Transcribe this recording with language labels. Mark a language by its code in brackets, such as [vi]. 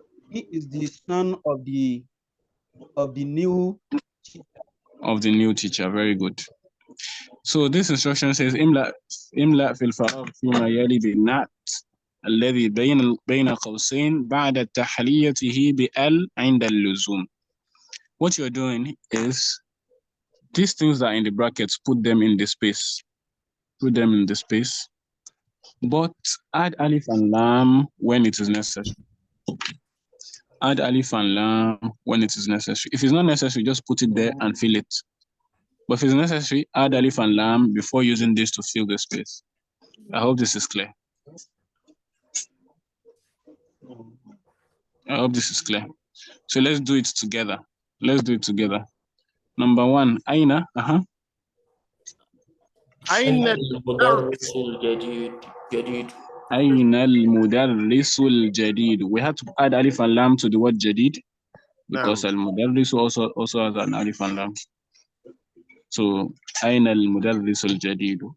[en] He is the son of the new teacher. Very good. So this instruction says [ar] املأ في الفراغ فيما يلي بالنعت الذي بين قوسين بعد تحليته بال عند اللزوم. [en] What you're doing is these things that are in the brackets, put them in the space. Put them in the space. But add alif and lam when it is necessary. Add alif and lam when it is necessary. If it's not necessary, just put it there and fill it. But if it's necessary, add alif and lam before using this to fill the space. I hope this is clear. I hope this is clear. So let's do it together. Let's do it together. Number one, Aina. [ar] أين المدرس الجديد أين المدرس الجديد. [en] We had to add alif and lam to the word jadid because al-mudarris also has an alif and lam. So [ar] أين المدرس الجديد.